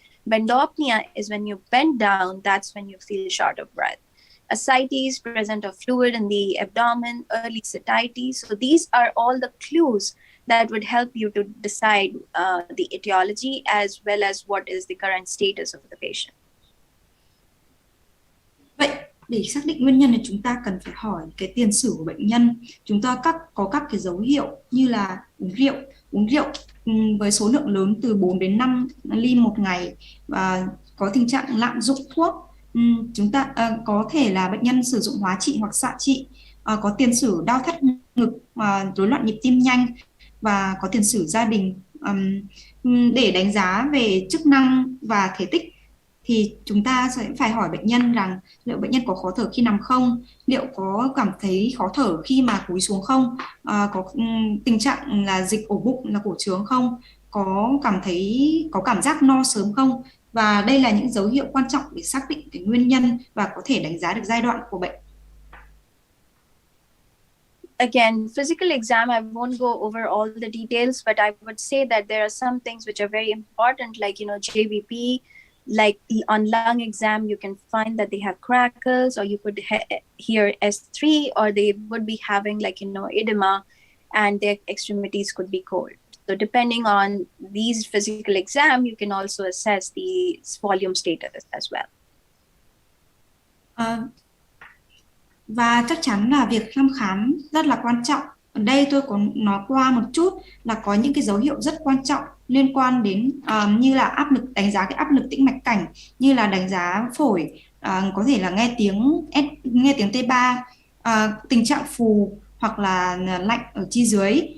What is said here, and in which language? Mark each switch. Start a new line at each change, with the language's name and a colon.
English: Bendopnea is when you bend down, that's when you feel short of breath. Ascites, present of fluid in the abdomen, early satiety. So these are all the clues that would help you to decide the etiology as well as what is the current status of the patient.
Vietnamese: Vậy để xác định nguyên nhân thì chúng ta cần phải hỏi cái tiền sử của bệnh nhân. Chúng ta có các cái dấu hiệu như là uống rượu với số lượng lớn từ 4 đến 5 ly một ngày và có tình trạng lạm dụng thuốc. Chúng ta có thể là bệnh nhân sử dụng hóa trị hoặc xạ trị, có tiền sử đau thắt ngực, rối loạn nhịp tim nhanh và có tiền sử gia đình. Để đánh giá về chức năng và thể tích thì chúng ta sẽ phải hỏi bệnh nhân rằng liệu bệnh nhân có khó thở khi nằm không, liệu có cảm thấy khó thở khi mà cúi xuống không, có tình trạng là dịch ổ bụng là cổ trướng không, có cảm giác no sớm không. Và đây là những dấu hiệu quan trọng để xác định cái nguyên nhân và có thể đánh giá được giai đoạn của bệnh.
English: Again, physical exam, I won't go over all the details, but I would say that there are some things which are very important, like, JVP, like on lung exam, you can find that they have crackles, or you could hear S3, or they would be having like, edema, and their extremities could be cold. So depending on these physical exam, you can also assess the volume status as well.
Vietnamese: Và chắc chắn là việc thăm khám rất là quan trọng. Ở đây tôi có nói qua một chút là có những cái dấu hiệu rất quan trọng liên quan đến như là áp lực, đánh giá cái áp lực tĩnh mạch cảnh, như là đánh giá phổi, có thể là nghe tiếng T3, tình trạng phù hoặc là lạnh ở chi dưới.